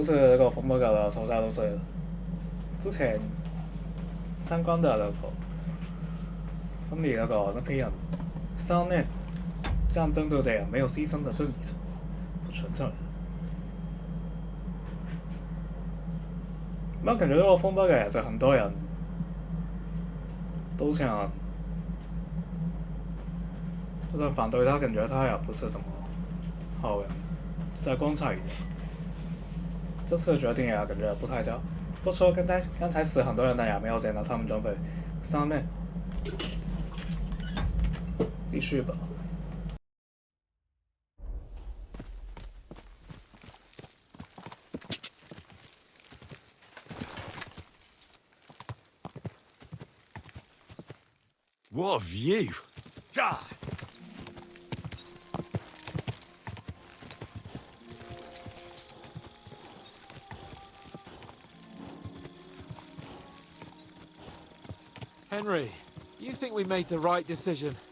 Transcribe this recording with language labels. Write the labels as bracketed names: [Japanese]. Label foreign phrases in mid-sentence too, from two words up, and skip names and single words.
[Chinese] 是那個馮伯格的仇家都是之前參觀的那個分離那批人3年戰爭就這樣沒有犧牲的正義不存在。那感覺這個馮伯格也是很多人都想反對他，感覺他也不是什麼好人，再觀察一下。這次的決定也感覺不太佳。不說剛才死很多人，但也沒有見到他們準備3面。繼續吧。 [English] What a view! God! Henry, you think we made the right decision?